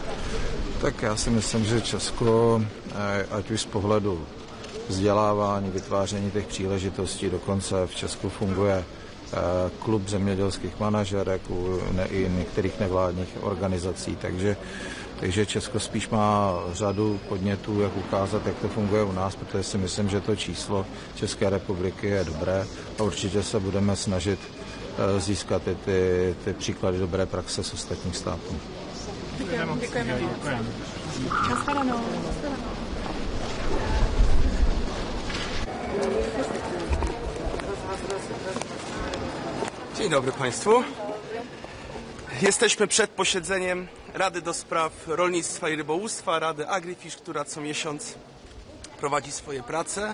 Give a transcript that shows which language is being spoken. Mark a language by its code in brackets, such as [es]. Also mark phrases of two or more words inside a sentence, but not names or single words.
[cs] Tak já si myslím, že Česko, ať už z pohledu vzdělávání, vytváření těch příležitostí, dokonce v Česku funguje klub zemědělských manažerek i některých nevládních organizací, takže Česko spíš má řadu podnětů, jak ukázat, jak to funguje u nás, protože si myslím, že to číslo České republiky je dobré a určitě se budeme snažit získat i ty příklady dobré praxe z ostatních států. Děkujeme. Shledanou. [pl] Dzień dobry Państwu. Jesteśmy przed posiedzeniem Rady do Spraw Rolnictwa i Rybołówstwa, Rady AgriFish, która co miesiąc prowadzi swoje prace.